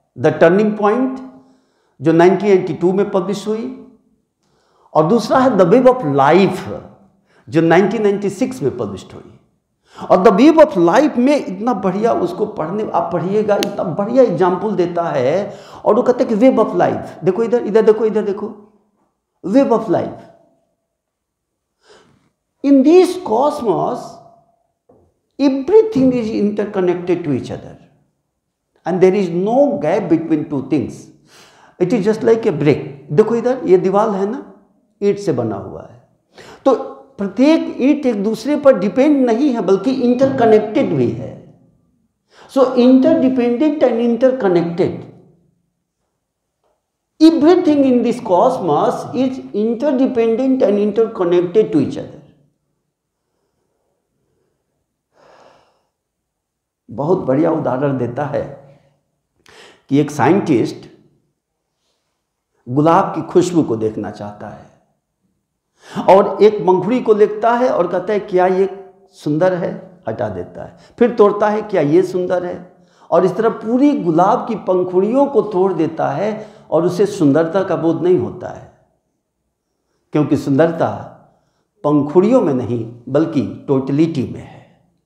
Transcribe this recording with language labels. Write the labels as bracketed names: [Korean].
[Hindi] The turning point जो 1982 में publish हुई, और दूसरा है द वेब ऑफ लाइफ जो 1996 में पब्लिश हुई। और द वेब ऑफ लाइफ में इतना बढ़िया, उसको पढ़ने आप पढ़िएगा, इतना बढ़िया एग्जाम्पल देता है। और वो कहते हैं कि वेब ऑफ लाइफ, देखो इधर, इधर देखो, इधर देखो, web of life. [English] In this cosmos, everything is interconnected to each other, and there is no gap between two things. It is just like a brick. [Hindi] देखो इधर, ये दीवार है ना, ईंट से बना हुआ है, तो प्रत्येक ईंट एक दूसरे पर डिपेंड नहीं है, बल्कि इंटरकनेक्टेड भी है। [English] So interdependent and interconnected, everything in this cosmos is interdependent and interconnected to each other. [Hindi] बहुत बढ़िया उदाहरण देता है कि एक साइंटिस्ट गुलाब की खुशबू को देखना चाहता है और एक पंखुड़ी को देखता है और कहता है क्या ये सुंदर है, हटा देता है, फिर तोड़ता है क्या ये सुंदर है, और इस तरह पूरी गुलाब की पंखुड़ियों को तोड़ देता है और उसे सुंदरता का बोध नहीं होता है, क्योंकि सुंदरता पंखुड़ियों में नहीं बल्कि टोटलिटी में है।